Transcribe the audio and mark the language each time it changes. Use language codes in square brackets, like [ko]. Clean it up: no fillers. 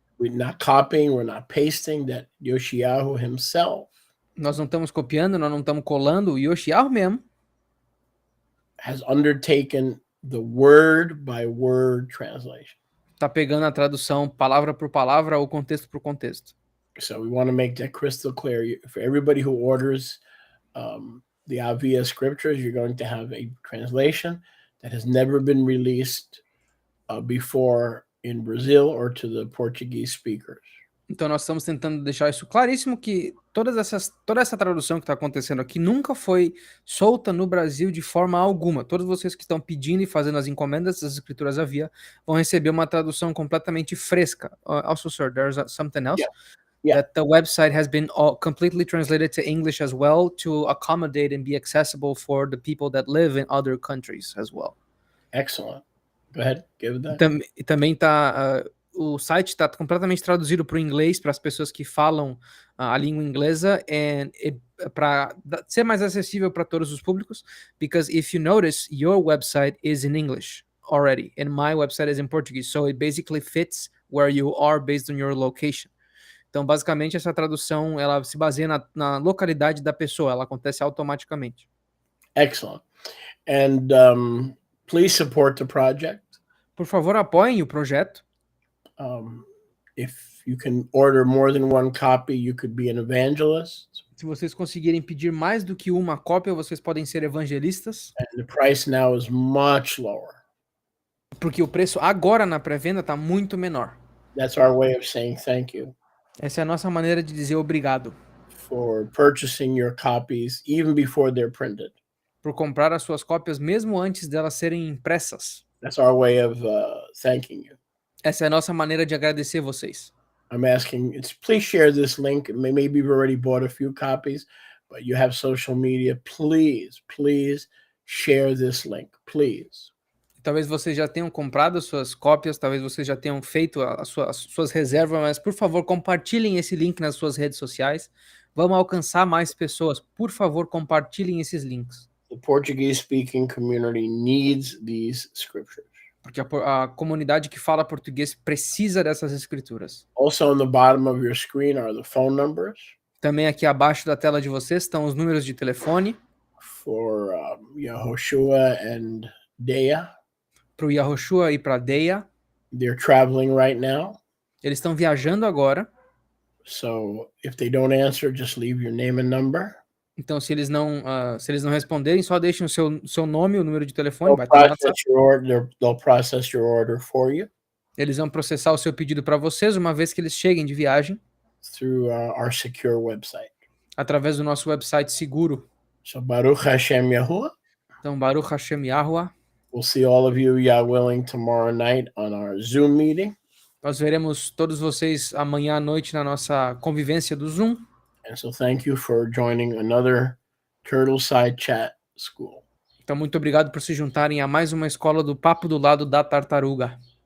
[en] We're not copying, we're not pasting, that Yoshiyahu himself. [pt] Nós não estamos copiando, nós não estamos colando. O Yoshiyahu mesmo [en] has undertaken the word by word translation. [pt] Tá pegando a tradução palavra por palavra ou contexto por contexto. [en] So we want to make that crystal clear. For everybody who orders the Avia scriptures, you're going to have a translation that has never been released before in Brazil or to the Portuguese speakers. [pt] Então nós estamos tentando deixar isso claríssimo, que toda essa tradução que está acontecendo aqui nunca foi solta no Brasil de forma alguma. Todos vocês que estão pedindo e fazendo as encomendas das escrituras Avia vão receber uma tradução completamente fresca. [en] Also, sir, there's something else. Yeah. That the website has been completely translated to English as well to accommodate and be accessible for the people that live in other countries as well. Excellent. Go ahead, give it that. [pt] E também está... o site está completamente traduzido para o inglês, para as pessoas que falam a língua inglesa, para ser mais acessível para todos os públicos, [en] because if you notice, your website is in English already, and my website is in Portuguese, so it basically fits where you are based on your location. [pt] Então, basicamente, essa tradução, ela se baseia na localidade da pessoa, ela acontece automaticamente. [en] Excellent. And please support the project. [pt] Por favor, apoiem o projeto. [en] If you can order more than one copy, you could be an evangelist. [pt] Se vocês conseguirem pedir mais do que uma cópia, vocês podem ser evangelistas. [en] And the price now is much lower. [pt] Porque o preço agora na pré-venda está muito menor. [en] That's our way of saying thank you. [pt] Essa é a nossa maneira de dizer obrigado. [en] For purchasing your copies even before they're printed. [pt] Por comprar as suas cópias mesmo antes delas serem impressas. [en] That's our way of thanking you. [pt] Essa é a nossa maneira de agradecer vocês. [en] I'm asking, please share this link. Maybe you've already bought a few copies, but you have social media. Please share this link, please. [pt] Talvez vocês já tenham comprado as suas cópias, talvez vocês já tenham feito as suas reservas, mas por favor, compartilhem esse link nas suas redes sociais. Vamos alcançar mais pessoas. Por favor, compartilhem esses links. [en] The Portuguese-speaking community needs these scriptures. [pt] Porque a comunidade que fala português precisa dessas escrituras. [en] Also on the bottom of your screen are the phone numbers. [pt] Também aqui abaixo da tela de vocês estão os números de telefone. [en] For Yehoshua and Deia. [pt] Para o Yahushua e para a Deia. [en] They're traveling right now. [pt] Eles estão viajando agora. [en] So if they don't answer, just leave your name and number. [pt] Então, se eles não responderem, só deixem o seu nome e o número de telefone. [en] They'll process your order for you. [pt] Eles vão processar o seu pedido para vocês uma vez que eles cheguem de viagem. [en] Through our secure website. [pt] Através do nosso website seguro. [en] So Baruch Hashem Yahuwah. [pt] Então, Baruch Hashem Yahuwah. [en] We'll see all of you, Yah willing, tomorrow night on our Zoom meeting. [pt] Nós veremos todos vocês amanhã à noite na nossa convivência do Zoom. [en] And so thank you for joining another Turtleside Chat School. [pt] Então, muito obrigado por se juntarem a mais uma escola do Papo do Lado da Tartaruga.